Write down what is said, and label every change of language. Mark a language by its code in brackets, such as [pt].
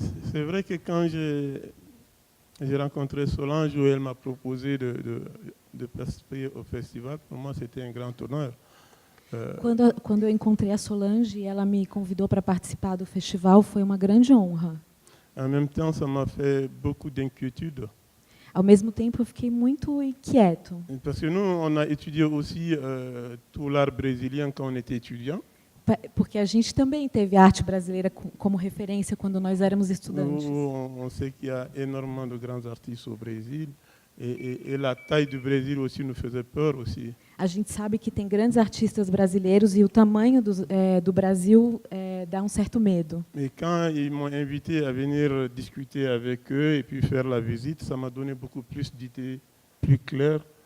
[fr] C'est vrai que quand j'ai rencontré Solange, où elle m'a proposé de participer au festival, pour moi c'était un grand honneur. [pt] Quando eu encontrei a Solange e ela me convidou para participar do festival, foi uma grande honra. [fr] En même temps, ça m'a fait beaucoup d'inquiétude. [pt] Ao mesmo tempo, eu fiquei muito inquieto. [fr] Parce que nous, on a étudié aussi tout l'art brésilien quand on était étudiant. [pt] Porque a gente também teve a arte brasileira como referência quando nós éramos estudantes. [fr] On sait qu'il y a énormément de grands artistes au Brésil, et la taille du Brésil aussi nous faisait peur aussi. [pt] A gente sabe que tem grandes artistas brasileiros e o tamanho do Brasil dá um certo medo. [fr] Mais quand ils m'ont invité à venir discuter avec eux et puis faire la visite, ça m'a donné beaucoup plus d'idées plus claires